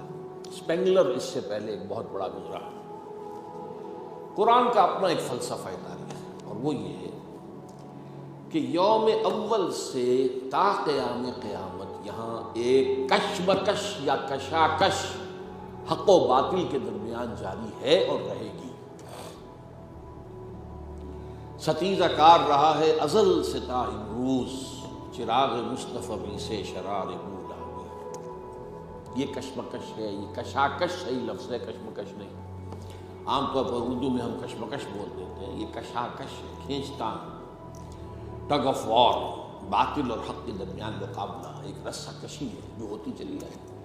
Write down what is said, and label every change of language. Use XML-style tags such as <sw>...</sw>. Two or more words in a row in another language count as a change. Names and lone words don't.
<ur>اسپینگلر اس سے پہلے ایک بہت بڑا گزرا۔ قرآن کا اپنا ایک فلسفہ تاریخ ہے، اور وہ یہ ہے کہ یوم اول سے تا قیام قیامت یہاں ایک کشمکش یا کشاکش حق و باطل کے درمیان جاری ہے اور رہے گی۔ ستیزہ کار رہا ہے ازل سے تا امروز، چراغ مصطفی بھی سے شرار مولا میں۔ یہ کشمکش ہے، یہ کشاکش صحیح لفظ ہے، کشمکش نہیں۔ عام طور پر اردو میں ہم کشمکش بول دیتے ہیں، یہ کشاکش ہے، کھینچتان،</ur> <en>tug of war,</en> <ur>باطل اور حق کے درمیان مقابلہ، ایک رسہ کشی ہے جو ہوتی چلی آئی۔</ur>